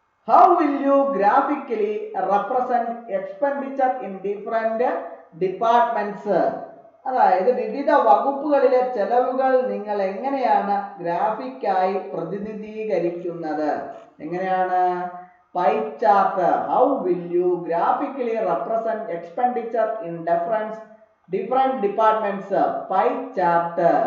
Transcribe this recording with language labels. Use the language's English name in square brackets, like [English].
[English] How will you graphically represent expenditure in different departments? [Malayalam] അതായത് വിവിധ വകുപ്പുകളിലെ ചെലവുകൾ നിങ്ങൾ എങ്ങനെയാണ് ഗ്രാഫിക്കായി പ്രതിനിധീകരിക്കുന്നത്? എങ്ങനെയാണ്? Pie chart. [English] How will you graphically represent expenditure in different departments? Pie chart.